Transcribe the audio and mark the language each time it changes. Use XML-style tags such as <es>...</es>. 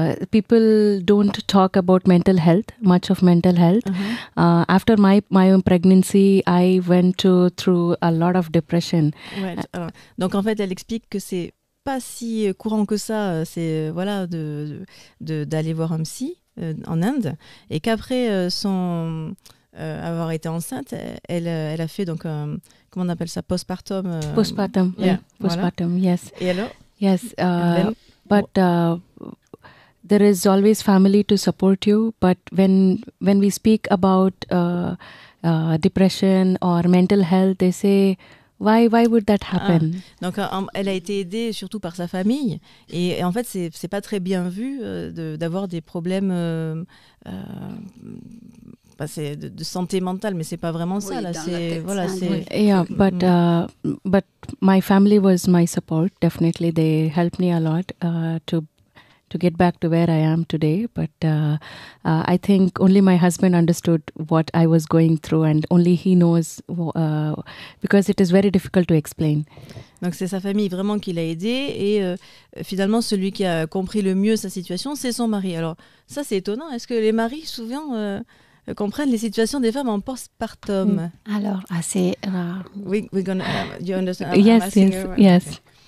<en>People don't talk about mental health, much of mental health. After my own pregnancy, I went through a lot of depression.</en> <fr>Ouais, alors, donc en fait, elle explique que c'est pas si courant que ça, c'est voilà d'aller voir un psy en Inde, et qu'après avoir été enceinte, elle a fait donc comment on appelle ça, postpartum. Postpartum, postpartum, voilà.</fr> <en>Yes.</en> <fr>Et alors?</fr> <en>Yes, but there is always family to support you. But when we speak about depression or mental health, they say, why would that happen?</en> <fr>Donc elle a été aidée surtout par sa famille, et en fait c'est pas très bien vu d'avoir des problèmes c'est de santé mentale, mais c'est pas vraiment ça là. C'est voilà, c'est.</fr> <en>Yeah, but my family was my support. Definitely, they helped me a lot to get back to where I am today. But I think only my husband understood what I was going through, and only he knows because it is very difficult to explain.</en> <fr>Donc c'est sa famille vraiment qui l'a aidé, et finalement celui qui a compris le mieux sa situation, c'est son mari. Alors ça c'est étonnant. Est-ce que les maris souvent comprennent les situations des femmes en postpartum? Alors, assez rare.</fr> <en>You understand? Yes.</en>